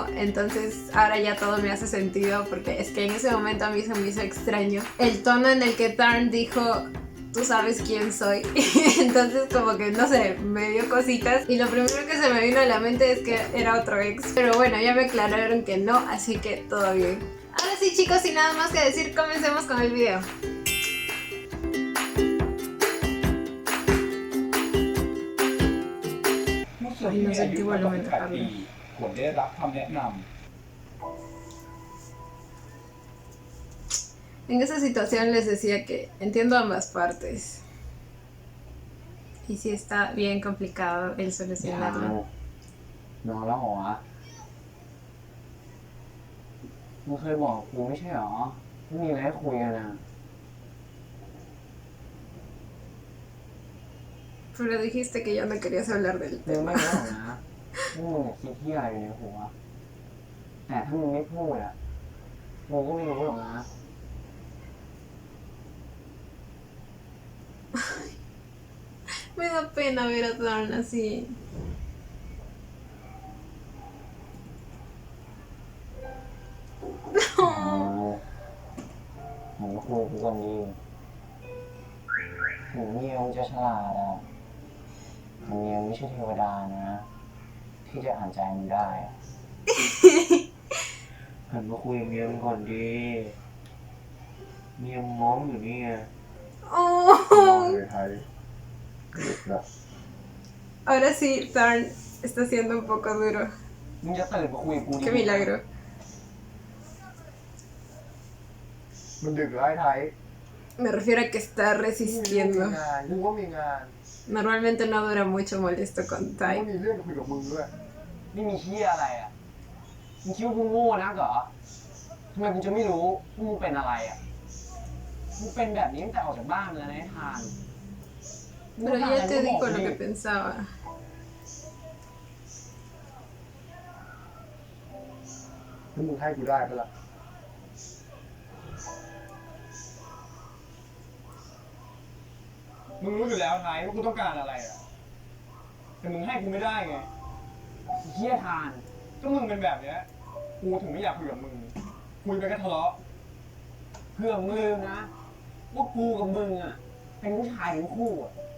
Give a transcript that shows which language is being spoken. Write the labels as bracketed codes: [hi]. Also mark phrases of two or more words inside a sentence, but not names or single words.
[es] Entonces ahora ya todo me hace sentido, porque es que en ese momento a mí se me hizo extraño el tono en el que Tharn dijo: tú sabes quién soy. Entonces como que no sé, me dio cositas y lo primero que se me vino a la mente es que era otro ex. Pero bueno, ya me aclararon que no, así que todo bien. Ahora sí, chicos, sin nada más que decir, comencemos con el video. [th] เมื่อคนที่มีอายุมากกว่า18 ปีควรได้รับคำแนะนำ [es] En esa situación les decía que entiendo ambas partes. Y sí está bien complicado el solucionarlo. [th] นอนแล้วเหรอวะมึงเคยบอกกูไม่ใช่เหรอไม่มีอะไรให้คุยกันนะ [es] Pero dijiste que ya no querías hablar del [th] มึง [es] tema. [th] ไม่รู้หรอกนะว่ามึงคิดที่อะไรอยู่ในหัวแต่ถ้ามึงไม่พูดอ่ะมึงก็ไม่รู้หรอกนะ [es] Me da pena ver a Tharn así. [th] ผมก็คุยกับคนดีถึงเมียมึงจะฉลาดอ่ะแต่เมียไม่ใช่เทวดานะที่จะอ่านใจมึงได้อะหันมาคุยกับเมียมึงก่อนดีเมียมึงง้อมอยู่นี่ไง Oh. [es] Ahora sí, Tharn está siendo un poco duro. [th] มึงจะตื่นมาคุยกับกูดิ [es] Qué milagro. [th] มันดึกแล้วไอ้ไทย [es] Me refiero a que está [th] กู [es] resistiendo. [th] ก็มีงาน [es] Normalmente no dura mucho molesto con [th] กูก็ [es] Type. [th] มีเรื่องคุยกับมึงด้วยนี่มีเชี่ยอะไรอ่ะมึงคิดว่ากูโง่นักเหรอทำไมกูจะไม่รู้ว่ามึงเป็นอะไรอ่ะมึงเป็นแบบนี้ตั้งแต่ออกจากบ้านมาแล้วนะไอ้ทาน [es] Pero ya te digo lo que pensaba. [th] แล้วมึงให้กูได้ปะล่ะมึงรู้อยู่แล้วไงว่ากูต้องการอะไรอ่ะแต่มึงให้กูไม่ได้ไงเฮี้ยทานก็มึงเป็นแบบเนี้ยกูถึงไม่อยากคุยกับมึงคุยไปก็ทะเลาะเพื่อมึงลืมนะว่ากูกับมึงอ่ะเป็นผู้ชายทั้งคู่อ่ะ